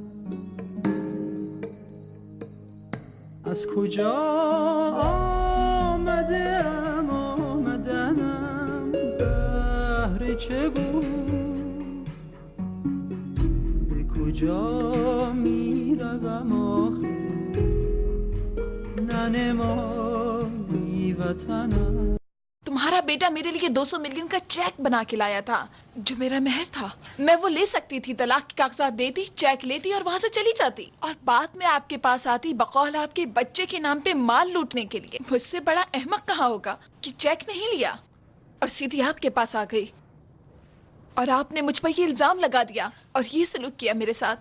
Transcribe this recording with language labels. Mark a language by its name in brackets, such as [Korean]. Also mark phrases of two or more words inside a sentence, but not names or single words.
[Persian] از کجا آمدم آمدنم، بهر چه بود کجا میروم آخه ننمایی وطنم. [Hindi] तुम्हारा बेटा मेरे लिए 200 मिलियन का चेक बना के लाया था जो मेरा मेहर था। मैं वो ले सकती थी, तलाक के कागजात देती, चेक लेती और वहां से चली जाती और बाद में आपके पास आती बकौल आपके बच्चे के नाम पे माल लूटने के लिए। मुझसे बड़ा अहमक कहाँ होगा कि चेक नहीं लिया और सीधी आपके पास आ गई और आपने मुझ पर ये इल्जाम लगा दिया और ये सलूक किया मेरे साथ।